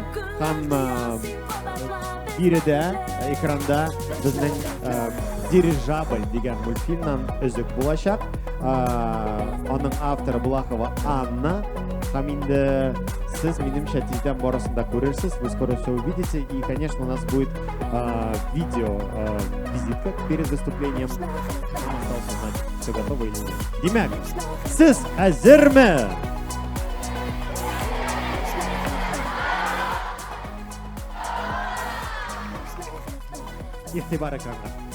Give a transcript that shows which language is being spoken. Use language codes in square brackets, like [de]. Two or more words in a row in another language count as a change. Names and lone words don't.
[tt] Һәм биредә, экранда безнең Дирижабль дигән мультфильмнан өзек булачак. Аның авторы Булахова Анна. Һәм инде сез, минемчә, тиздән барысын да күрерсез. [ru] Вы скоро все увидите. И, конечно, у нас будет видео визитка перед выступлением. Осталось узнать, все готово или нет. [tt] Димәк, сез әзерме? Игътибар экранга.